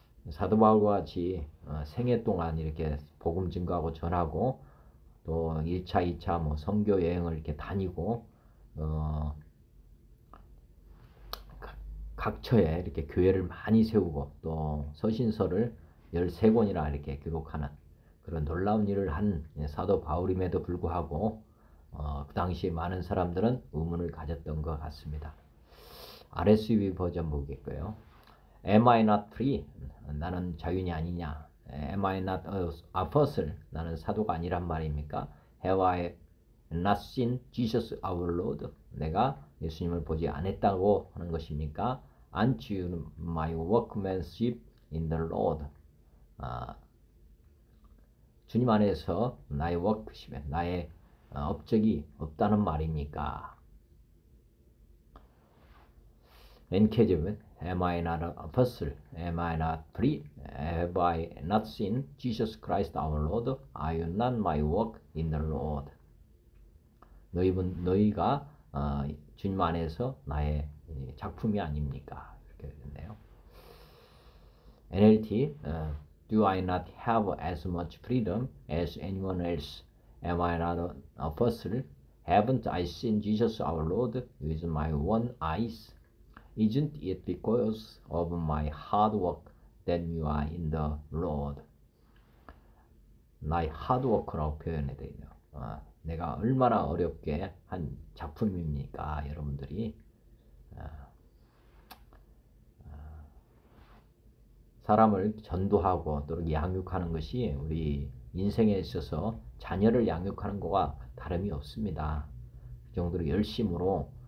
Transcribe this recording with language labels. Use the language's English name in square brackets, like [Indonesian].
[Korean] 사도 바울과 같이 생애 동안 이렇게 복음 증거하고 전하고 또 1차, 2차 선교 여행을 이렇게 다니고 각처에 이렇게 교회를 많이 세우고 또 서신서를 13권이나 이렇게 기록하는 그런 놀라운 일을 한 사도 바울임에도 불구하고 그 당시에 많은 사람들은 의문을 가졌던 것 같습니다. [English] RSV [Korean] 버전 보겠고요. [English] Am I not free? [Korean] 나는 자유인이 아니냐? [English] Am I not an apostle? [Korean] 나는 사도가 아니란 말입니까? [English] Have I not seen Jesus our Lord? [Korean] 내가 예수님을 보지 않았다고 하는 것입니까? [English] Aren't you my workmanship in the Lord? [Korean] 주님 안에서 나의 워크십에 나의 업적이 없다는 말입니까? [English] NKJ는 Am I not an apostle? Am I not free? Have I not seen Jesus Christ our Lord? Are you not my work in the Lord? [Korean] 너희가 주님 안에서 나의 작품이 아닙니까? 이렇게 됐네요. [English] NLT Do I not have as much freedom as anyone else? Am I not an apostle? Haven't I seen Jesus our Lord with my own eyes? Isn't it because of my hard work that you are in the Lord? [Korean] 나의 하드워크라고 표현해 되어 있네요. 내가 얼마나 어렵게 한 작품입니까? 여러분들이 사람을 전도하고 또 양육하는 것이 우리 인생에 있어서 자녀를 양육하는 것과 다름이 없습니다. 그 정도로 열심으로